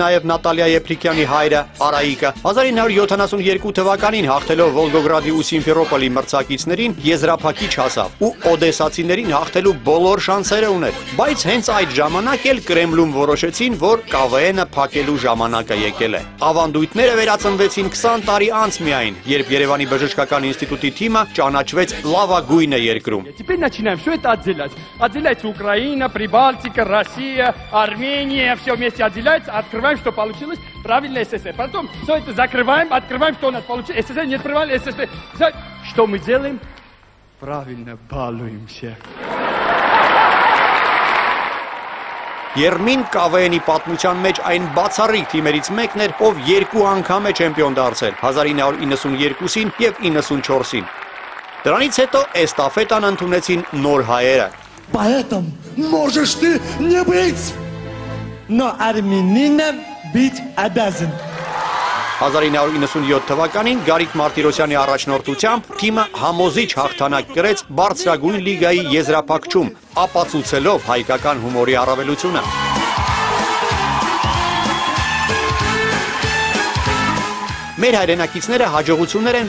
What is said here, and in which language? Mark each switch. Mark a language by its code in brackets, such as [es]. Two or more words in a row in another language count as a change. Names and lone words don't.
[hy] նաև Նատալիա Եփրիկյանի հայրը Արայիկը, 1972 թվականին հաղթելով Վոլգոգրադի ու Սիմֆերոպոլի մրցակիցներին եզրափակիչ հասավ ու օդեսացիներին հաղթելու բոլոր շանսերը ուներ։ Բայց հենց այդ ժամանակ էլ Կրեմլում որոշեցին, որ ԿՎՆ-ը փակելու ժամանակը եկել է։ Ավանդույթները վերածնվեցին 20 տարի անց միայն, երբ Երևանի բժշկական ինստիտուտի թիմը ճանաչվեց լավագույնը երկրում։ [ru] Теперь начинаем все это отделять. Отделяется Украина, Прибалтика, Россия, Армения, все вместе отделяется, открываем, что получилось, правильно СССР. Потом все это закрываем, открываем, что у нас получилось. СССР не открывали, СССР. Что мы делаем? Правильно, балуемся. [hy] Երմին ԿՎՆ-ի պատմության մեջ այն բացառիկ թիմերից մեկն էր, ով երկու անգամ է չեմպիոն դարձել, 1992-ին եւ 94-ին։ Դրանից հետո էստաֆետան ընդունեցին նոր հայերը։ [ru] Поэтому можешь ты не быть, но армянином быть обязан։ [hy] 1997 թվականին Գարիկ Մարտիրոսյանի առաջնորդությամբ թիմը համոզիչ հաղթանակ կրեց բարձրագույն լիգայի եզրափակչում, ապացուցելով հայկական հումորի առավելությունը։ Մեր հայրենակիցները հաջողություններ են